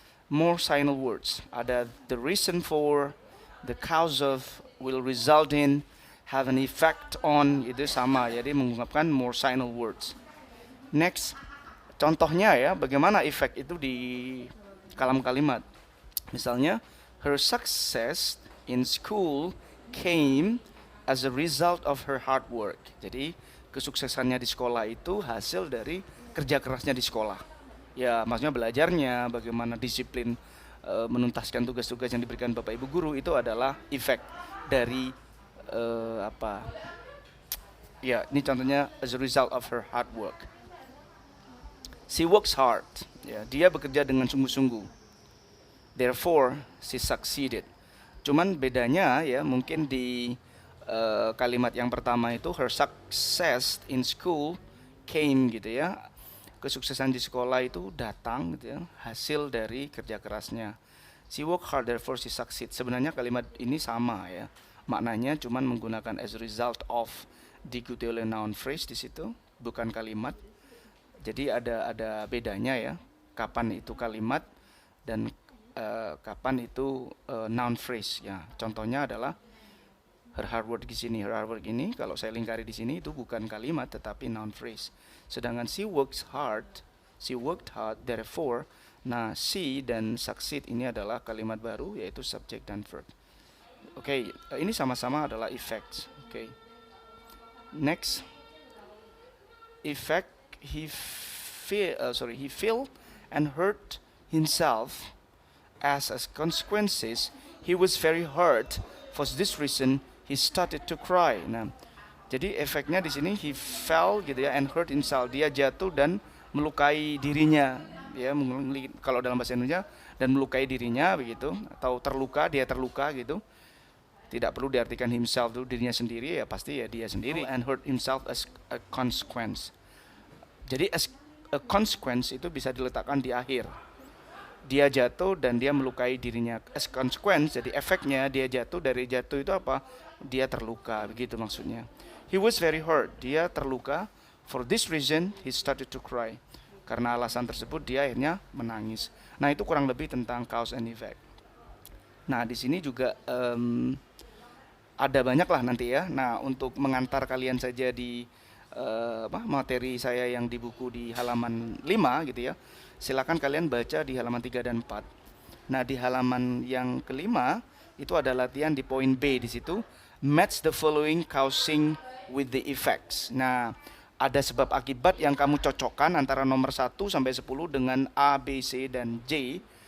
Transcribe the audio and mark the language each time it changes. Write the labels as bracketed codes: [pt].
[en] More signal words. Ada the reason for, the cause of, will result in, have an effect on, [id] itu sama. Jadi mengungkapkan [en] more signal words. [id] Next, contohnya ya, bagaimana efek itu di kalam kalimat. [en] Misalnya, her success in school came as a result of her hard work. [id] Jadi, kesuksesannya di sekolah itu hasil dari kerja kerasnya di sekolah. Ya, maksudnya belajarnya, bagaimana disiplin menuntaskan tugas-tugas yang diberikan Bapak Ibu guru itu adalah efek dari apa? [en] Ya, ini contohnya as a result of her hard work. She works hard. [id] Ya, dia bekerja dengan sungguh-sungguh. [en] Therefore, she succeeded. [id] Cuman bedanya ya mungkin di kalimat yang pertama itu [en] her success in school came [id] gitu ya. Kesuksesan di sekolah itu datang gitu ya, hasil dari kerja kerasnya. [en] She work hard therefore she succeed. [id] Sebenarnya kalimat ini sama ya. Maknanya cuman menggunakan as a result of diikuti oleh noun phrase di situ, bukan kalimat. Jadi ada bedanya ya. Kapan itu kalimat dan kapan itu noun phrase ya. Contohnya adalah [en] her hard work [id] di sini, her hard work ini kalau saya lingkari di sini itu bukan kalimat tetapi noun phrase. Sedangkan [en] she worked hard, therefore, [id] nah she dan succeed ini adalah kalimat baru yaitu subject dan verb. Oke, ini sama-sama adalah effects. Oke. [en] Next, effect he feel and hurt himself as consequences. He was very hurt. For this reason, he started to cry. [id] Nah, jadi efeknya di sini [en] he fell [id] gitu ya [en] and hurt himself. [id] Dia jatuh dan melukai dirinya. Ya, kalau dalam bahasa Indonesia dan melukai dirinya begitu atau terluka, dia terluka gitu. Tidak perlu diartikan himself itu dirinya sendiri ya pasti ya dia sendiri [en] and hurt himself as a consequence. [id] Jadi [en] as a consequence [id] itu bisa diletakkan di akhir. Dia jatuh dan dia melukai dirinya [en] as consequence. [id] Jadi efeknya dia jatuh, dari jatuh itu apa? Dia terluka begitu maksudnya. [en] He was very hurt. [id] Dia terluka. [en] For this reason, he started to cry. [id] Karena alasan tersebut, dia akhirnya menangis. Nah, itu kurang lebih tentang cause and effect. Nah, di sini juga ada banyak lah nanti ya. Nah, untuk mengantar kalian saja di materi saya yang di buku di halaman 5 gitu ya. Silakan kalian baca di halaman 3 dan 4. Nah, di halaman yang kelima, itu ada latihan di poin B di situ. [en] Match the following causing with the effects. [id] Nah, ada sebab akibat yang kamu cocokkan antara nomor 1 sampai 10 dengan A, B, C, dan J.